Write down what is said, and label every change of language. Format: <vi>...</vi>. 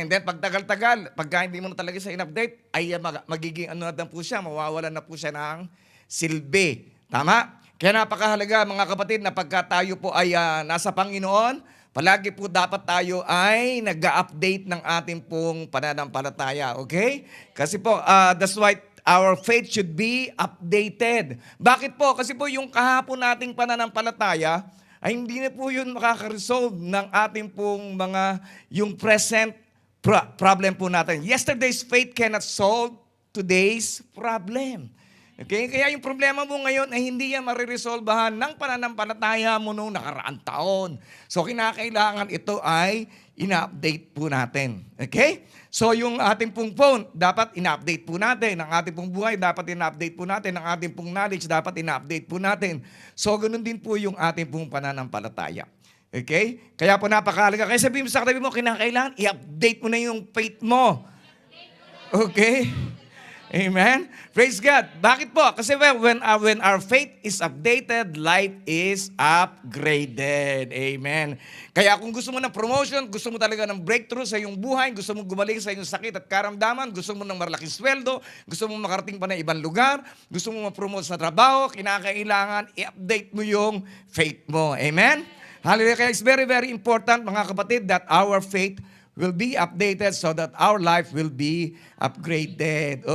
<en>And then</en> <tl>pag tagal-tagal, pag hindi mo na talaga siya in-update, ay magiging ano na po siya, mawawalan na po siya ng silbi. Tama? Kaya napakahalaga mga kapatid na pagka tayo po ay nasa Panginoon, palagi po dapat tayo ay nag-update ng ating pong pananampalataya. Okay? Kasi po,</tl> <en>that's why our faith should be updated.</en> <tl>Bakit po? Kasi po yung kahapon nating pananampalataya ay hindi na po yun makaka-resolve ng ating pong yung</tl> <en>present problem</en> <tl>po natin.</tl> <en>Yesterday's faith cannot solve today's problem.</en> <tl>Okay? Kaya yung problema mo ngayon ay hindi yan mariresolbahan ng pananampalataya mo nung nakaraang taon. So kinakailangan ito ay ina-update po natin. Okay? So yung ating pong phone, dapat ina-update po natin. Ang ating pong buhay, dapat ina-update po natin. Ang ating pong knowledge, dapat ina-update po natin. So ganun din po yung ating pong pananampalataya. Okay? Kaya po napakahalaga. Kaya sabihin mo sa katabi mo, kinakailangan i-update mo na yung faith mo. Okay? Amen? Praise God. Bakit po? Kasi</tl> <en>when our faith is updated, life is upgraded. Amen.</en> <tl>Kaya kung gusto mo ng promotion, gusto mo talaga ng breakthrough sa iyong buhay, gusto mo gumaling sa iyong sakit at karamdaman, gusto mo ng malaking sweldo, gusto mo makarating pa na ibang lugar, gusto mo ma-promote sa trabaho, kinakailangan i-update mo yung faith mo. Amen? Hallelujah. Kaya</tl> <en>it's very, very important,</en> <tl>mga kapatid,</tl> <en>that our faith will be updated so that our life will be upgraded.</en>